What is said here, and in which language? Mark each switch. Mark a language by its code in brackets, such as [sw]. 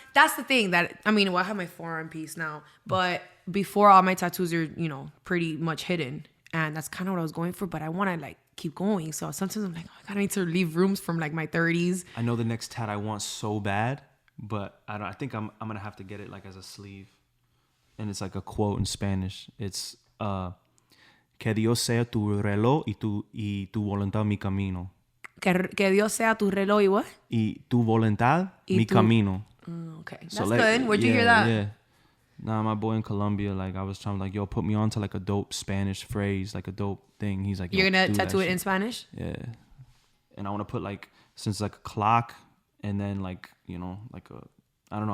[en] That's the thing I have my forearm piece now. But before, all my tattoos are, pretty much hidden. And that's kind of what I was going for. But I want to like keep going. So sometimes I'm like, oh, I need to leave rooms from like my 30s. I know the next tat I want so bad, but I think I'm gonna have to get it like as a sleeve, and it's like a quote in Spanish. It's [es] que Dios sea tu reloj y tu voluntad mi camino. [en] Que Dios sea tu reloj y what? [es] Y tu voluntad mi camino. [en] Okay, that's good. Where'd you hear that? Yeah. Nah, my boy in Colombia, like I was trying to like, yo, put me on to like a dope Spanish phrase, like a dope thing. He's like, you're gonna tattoo it in Spanish? Yeah. And I want to put like, since like a clock, and then like, like I don't know.